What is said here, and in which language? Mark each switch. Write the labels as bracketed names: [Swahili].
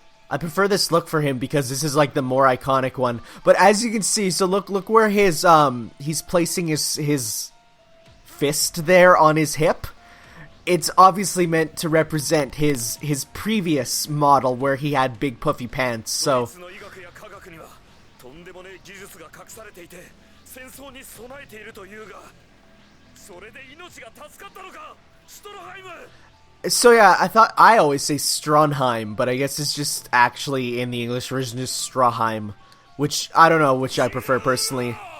[English] I prefer this look for him because this is like the more iconic one. But as you can see, so look where his he's placing his fist there on his hip. it's obviously meant to represent his previous model where he had big puffy pants, so... [Japanese] ドイツの医学や科学にはとんでもねえ技術が隠されていて戦争に備えているというがそれで命が助かったのかストロハイム [English] So yeah, I always say Stroheim, but I guess it's just actually in the English version is Stroheim, which I don't know which I prefer personally.